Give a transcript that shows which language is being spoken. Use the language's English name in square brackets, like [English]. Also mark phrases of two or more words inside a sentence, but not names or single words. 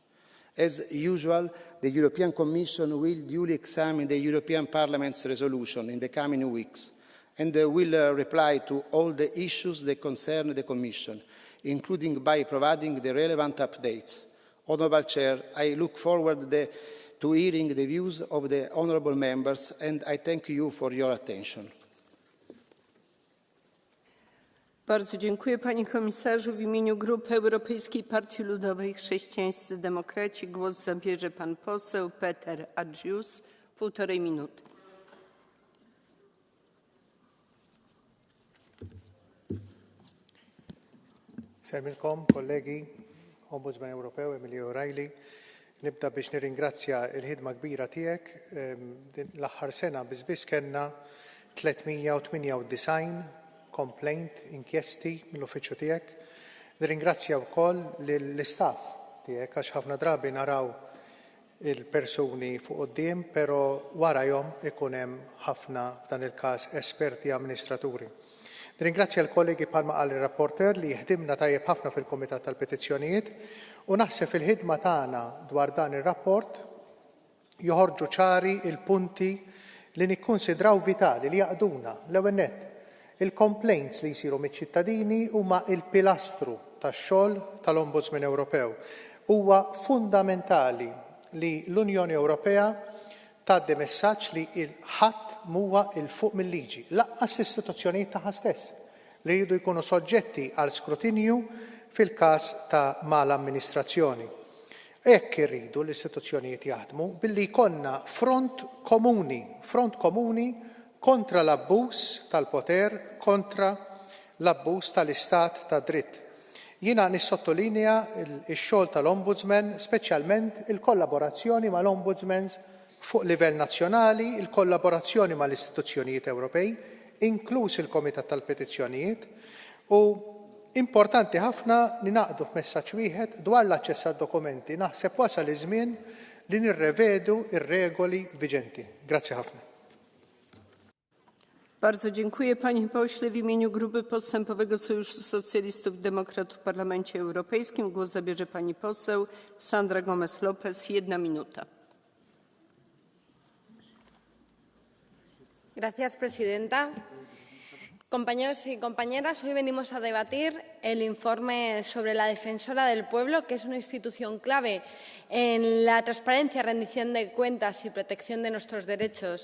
[English] As usual, the European Commission will duly examine the European Parliament's resolution in the coming weeks and will reply to all the issues that concern the Commission, including by providing the relevant updates. Honourable Chair, I look forward to hearing the views of the honourable members and I thank you for your attention. [Polish] Bardzo dziękuję Panie Komisarzu. W imieniu Grupy Europejskiej Partii Ludowej Chrześcijańscy Demokraci głos zabierze Pan poseł Peter Agius. 1,5 minuty. [Maltese] Semilkom, kollegi, Ombudsman Ewropew Emily O'Reilly. Nibda biex nirringrazzja il-ħidma kbira tiegħek. L-aħħar sena biss kellna 398 complaint, inkjesti mill-uffiċċju tiegħek. Nirringrazzja wkoll lill-istaff tiegħek għax ħafna drabi naraw il-persuni fuq quddiem, però warahom ikun hemm ħafna f'dan il-każ esperti amministraturi. Nirringrazzja l-kollegi bħalma qal ir-rapporter li ħdimna tajjeb ħafna fil-Kumitat tal-Petizzjonijiet u naħseb il-ħidma tagħna dwar dan ir-rapport joħorġu ċari il-punti li nikkunsidraw vitali li jaqduna l-ewwel nett. Il-complaints li jsiru miċ-ċittadini huma il-pilastru tax-xogħol tal-Ombudsman Ewropew. Huwa fundamentali li l-Unjoni Ewropea tgħaddi messaġġ li ħadd huwa il fuq mill-liġi, laqqas l-istituzzjonijiet tagħha stess li jridu jkunu soġġetti għal skrutinju fil-każ ta' mal-amministrazzjoni. Hekk irridu l-istituzzjonijiet jaħdmu billi jkollna front komuni kontra l-abbuż tal-poter, kontra l-abbuż tal-istat ta' dritt. Jiena nissottolinea x-xogħol tal-Ombudsman, speċjalment il-kollaborazzjoni mal-Ombudsmans fuq livell nazzjonali, il-kollaborazzjoni mal-istituzzjonijiet Ewropej, inkluż il-Komitat tal-Petizzjonijiet, u importanti ħafna li naqdu f'messaġġ wieħed dwar l-aċċess għad-dokumenti. Naħseb wasal iż-żmien li nirrevedu ir-regoli viġenti. Grazzi ħafna. [Polish] Bardzo dziękuję panie pośle. W imieniu Grupy Postępowego Sojuszu Socjalistów i Demokratów w Parlamencie Europejskim głos zabierze pani poseł Sandra Gomez-Lopez. 1 minuta. [Spanish] Gracias, presidenta. Compañeros y compañeras, hoy venimos a debatir el informe sobre la Defensora del Pueblo, que es una institución clave en la transparencia, rendición de cuentas y protección de nuestros derechos.